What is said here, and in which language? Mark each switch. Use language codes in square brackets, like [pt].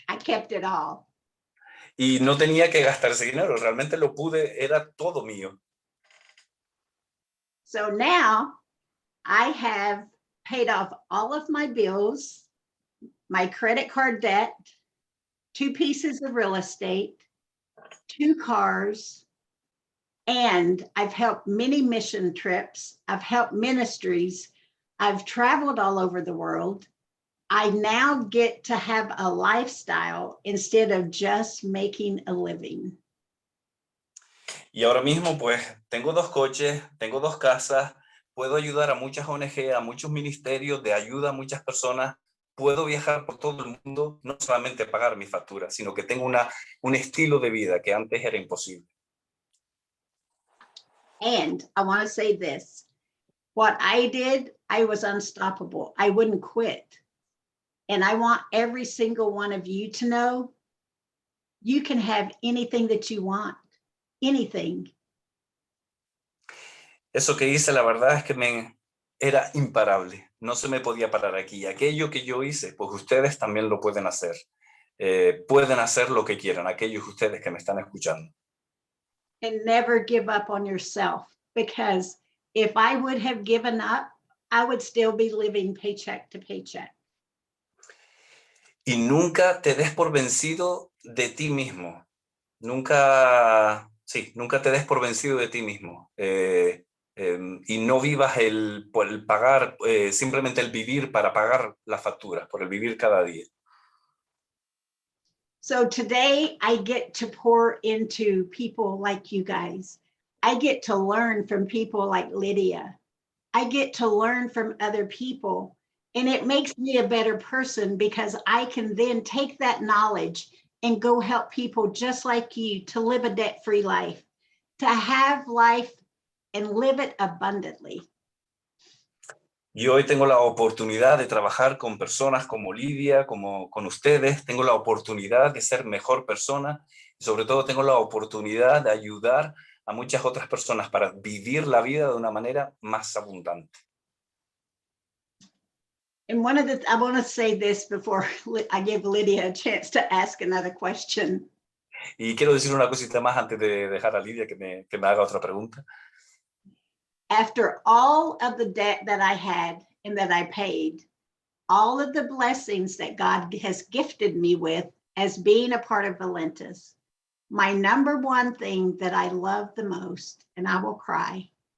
[en] I kept it all. [es] Y no tenía que gastar ese dinero, realmente lo pude, era todo mío. [en] So now I have paid off all of my bills, my credit card debt, 2 pieces of real estate, 2 cars, and I've helped many mission trips. I've helped ministries. I've traveled all over the world. I now get to have a lifestyle instead of just making a living. [es] Y ahora mismo, pues, tengo 2 coches, tengo 2 casas, puedo ayudar a muchas ONG, a muchos ministerios de ayuda a muchas personas, puedo viajar por todo el mundo, no solamente pagar mis facturas, sino que tengo un estilo de vida que antes era imposible. [en] And I want to say this, what I did, I was unstoppable. I wouldn't quit. And I want every single one of you to know, you can have anything that you want, anything. [es] Eso que hice, la verdad es que era imparable. No se me podía parar aquí. Aquello que yo hice, pues ustedes también lo pueden hacer. Pueden hacer lo que quieran, aquellos ustedes que me están escuchando. [en] And never give up on yourself, because if I would have given up, I would still be living paycheck to paycheck. [es] Y nunca te des por vencido de ti mismo. Nunca te des por vencido de ti mismo. Y no vivas por el pagar, simplemente el vivir para pagar las facturas, por el vivir cada día. [en] So today I get to pour into people like you guys. I get to learn from people like Lydia. I get to learn from other people. And it makes me a better person, because I can then take that knowledge and go help people just like you to live a debt-free life, to have life and live it abundantly. [es] Y hoy tengo la oportunidad de trabajar con personas como Lidia, como con ustedes. Tengo la oportunidad de ser mejor persona y sobre todo tengo la oportunidad de ayudar a muchas otras personas para vivir la vida de una manera más abundante. [en] And I want to say this before I give Lydia a chance to ask another question. [es] Y quiero decir una cosita más antes de dejar a Lidia que me haga otra pregunta. [en] After all of the debt that I had and that I paid, all of the blessings that God has gifted me with as being a part of Valentis, my number one thing that I love the most, and I will cry,